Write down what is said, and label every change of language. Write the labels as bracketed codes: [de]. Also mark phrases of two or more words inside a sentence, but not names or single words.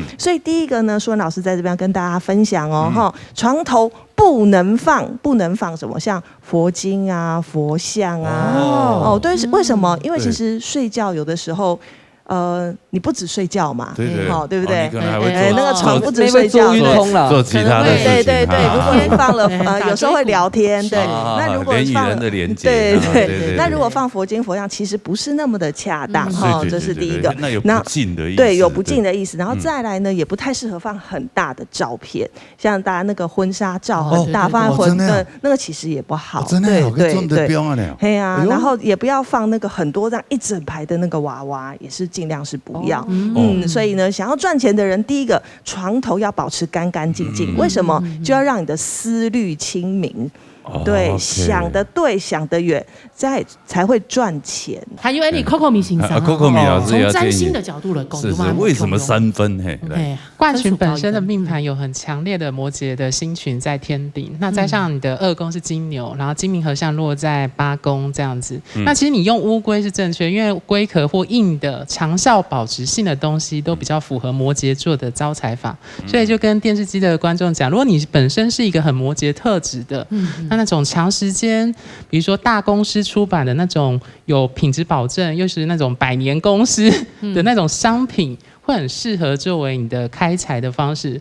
[zh] 所以第一個呢，書涵老師在這邊跟大家分享哦，哈，床頭不能放什麼，像佛經啊、佛像啊。對，為什麼？因為其實睡覺有的時候，你不止睡覺嘛，對不對？那個床不止睡覺，做其他的事情。對。如果你放了，有時候會聊天，對。那如果放了，對。那如果放佛經佛像，其實不是那麼的恰當，哈，這是第一個。那有不敬的意思。對，有不敬的意思。然後再來呢，也不太適合放很大的照片，像大家那個婚紗照很大，放在那個其實也不好。真的有個重的標啊，對啊，然後也不要放那個很多這樣一整排的那個娃娃，也是盡量是不要。所以呢，想要賺錢的人，第一個床頭要保持乾乾淨淨。為什麼？就要讓你的思慮清明。對，想得對，想得遠，才會賺錢。還有你 Coco 米先生，Coco 米老師從占星的角度來講，是為什麼3分？冠群本身的命盤有很強烈的摩羯的星群在天頂，那再上你的2宮是金牛，然後金冥合相落在8宮這樣子。那其實你用烏龜是正確，因為龜殼或硬的長效保值性的東西都比較符合摩羯座的招財法，所以就跟電視機的觀眾講，如果你本身是一個很摩羯特質的，那種長時間，比如說大公司出版的那種有品質保證，又是那種100年公司的那種商品， 会很适合作为你的开财的方式。